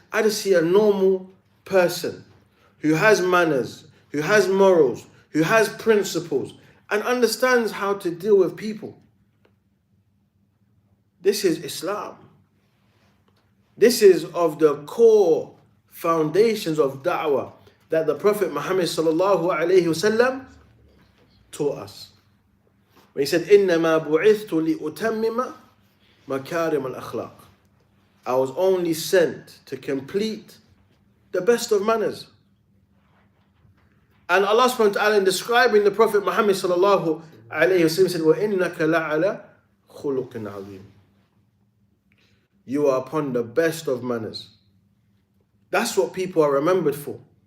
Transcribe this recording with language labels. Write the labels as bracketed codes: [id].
[en] I just see a normal person who has manners, who has morals, who has principles, and understands how to deal with people. This is Islam. This is of the core foundations of da'wah that the Prophet Muhammad sallallahu alayhi wasallam taught us. When he said, [ar] إِنَّمَا بُعِثْتُ لِأُتَمِّمَ مَكَارِمَ الْأَخْلَاقِ. [en] I was only sent to complete the best of manners. And Allah subhanahu wa ta'ala, in describing the Prophet Muhammad sallallahu alayhi wasallam, said, [ar] وَإِنَّكَ لَعَلَى خُلُقٍ عَظِيمٍ. [en] You are upon the best of manners. That's what people are remembered for.